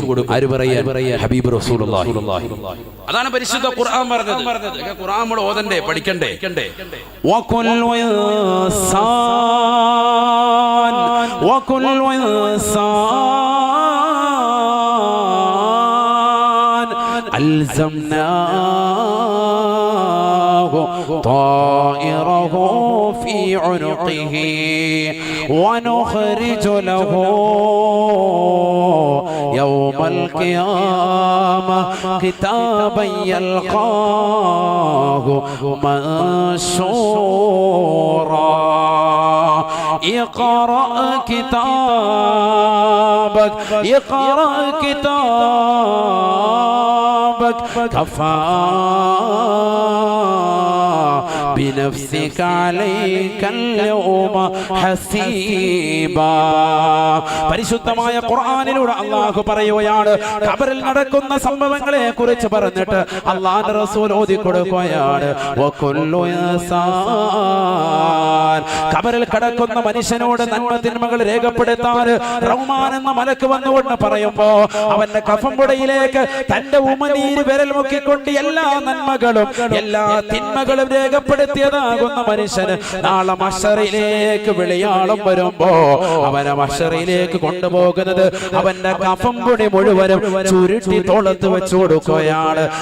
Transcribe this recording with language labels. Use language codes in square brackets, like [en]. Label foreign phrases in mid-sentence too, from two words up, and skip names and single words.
[ml] ആര് പറയാ? [ar] حبيب رسول الله. [ml] അതാണ് പരിശുദ്ധ ഖുർആൻ പറഞ്ഞത്. ഖുർആൻ നമ്മൾ ഓതണ്ടേ, പഠിക്കണ്ടേ? [ar] وكل إنسان ألزمناه طائره في عنقه ونخرج له يوم القيامة كتابا يلقاه منشورا اقرأ كتابك اقرأ كتابك كفى بنفسك عليك اليوم حسيبا. [ml] പരിശുദ്ധമായ ഖുർആനിലൂടെ അല്ലാഹു പറയുകയാണ്, ഖബറിൽ നടക്കുന്ന സംഭവങ്ങളെ കുറിച്ച് പറഞ്ഞിട്ട് അല്ലാഹുവിന്റെ റസൂൽ ഓതി കൊടുക്കുകയാണ്, വകുല്ലു ഇൻസാൻ, ഖബറിൽ കിടക്കുന്ന മനുഷ്യനോട് നന്മ തിന്മകൾ രേഖപ്പെടുത്താൻ റഹ്മാൻ എന്ന മലക്ക് വന്നുകൊണ്ട് പറയുമ്പോ അവന്റെ കഫംപുടയിലേക്ക് തന്റെ ഉമനീര് വിരൽ മുക്കിക്കൊണ്ട് എല്ലാ നന്മകളും എല്ലാ തിന്മകളും രേഖപ്പെടുത്തിയതാകുന്ന മനുഷ്യന് നാളെ മഹ്ശറിലേക്ക് വിളിയാളം വരുമ്പോ അവനെ മഹ്ശറിലേക്ക് കൊണ്ടുപോകുന്നത് അവന്റെ കഫംപുടി മുഴുവനും ചുരുട്ടി തോളത്ത് വെച്ചു കൊടുക്കുകയാണ്.